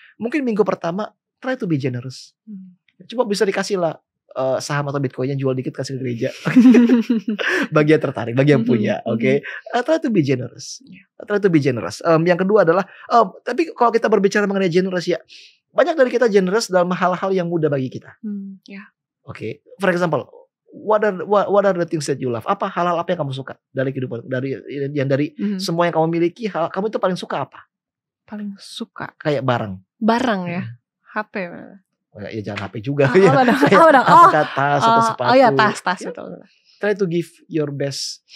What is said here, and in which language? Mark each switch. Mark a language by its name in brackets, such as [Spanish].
[Indonesian] Mungkin minggu pertama try to be generous. Coba bisa dikasih lah saham atau bitcoinnya, jual dikit kasih ke gereja. Bagi yang tertarik, bagi yang punya. [English] Oke. Try to be generous. Try to be generous. [Indonesian] Yang kedua adalah tapi kalau kita berbicara mengenai generous ya, banyak dari kita generous dalam hal-hal yang mudah bagi kita. Oke. [English] For example, what are the things that you love? [Indonesian] Apa hal-hal apa yang kamu suka dari kehidupan, dari semua yang kamu miliki, kamu itu paling suka apa? Paling suka kayak barang ya. HP. Ya jangan HP juga. Apakah tas atau sepatu? Oh ya, tas itu. [English] Try to give your best.